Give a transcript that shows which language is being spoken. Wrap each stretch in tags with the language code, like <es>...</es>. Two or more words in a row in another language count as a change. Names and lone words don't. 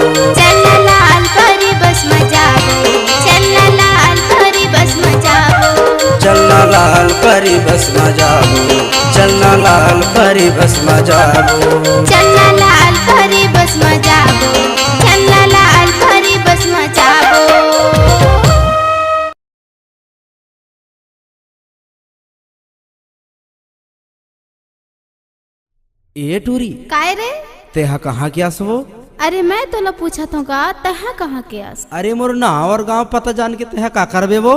<hne>चलना लाल परी बस मजाबो चलना लाल परी बस मजाबो चलना लाल परी बस मजाबो चलना लाल परी बस मजाबो चलना लाल परी बस मजाबो चलना लाल परी बस मजाबो ए टूरी काय रे? तेहा कहाँ के आसवो? अरे मैं तोला पूछत हूँ का तहा कहाँ के आस? अरे मोर नाव और गांव पता जान के तेहा का करबे वो?</hne>